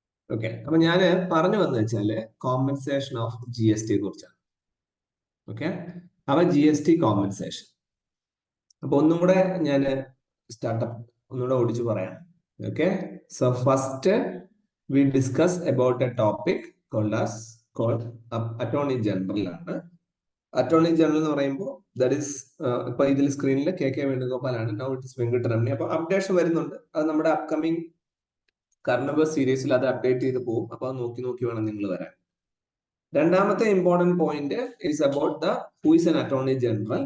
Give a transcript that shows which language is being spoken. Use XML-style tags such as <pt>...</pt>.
<ml>Okay, അപ്പൊ ഞാൻ പറഞ്ഞു വന്നു വെച്ചാല് കോമ്പൻസേഷൻ ഓഫ് GST കുറിച്ചാണ്. ഓക്കെ, അപ്പൊ GST കോമ്പൻസേഷൻ. അപ്പൊ ഒന്നും കൂടെ ഞാൻ സ്റ്റാർട്ടപ്പ് ഒന്നുകൂടെ ഓടിച്ചു പറയാം.</ml> <en>Okay, so first we discuss about a topic called Attorney General ആണ്.</en> <ml>അറ്റോർണി ജനറൽ എന്ന് പറയുമ്പോൾ ദാറ്റ് ഈസ് ഇപ്പൊ ഇതിൽ സ്ക്രീനിൽ KK വേണുഗോപാലാണ്.</ml> <en>Now it is Venkataramani.</en> <ml>അപ്പൊ അപ്ഡേഷൻ വരുന്നുണ്ട്. അത് നമ്മുടെ അപ്കമിങ് കറണ്ട് അഫയേഴ്സ് സീരീസിൽ അത് അപ്ഡേറ്റ് ചെയ്ത് പോകും. അപ്പൊ അത് നോക്കി വേണം നിങ്ങൾ വരാൻ. രണ്ടാമത്തെ important point</ml> <en>is about the who is an</en> <ml>attorney general.</ml>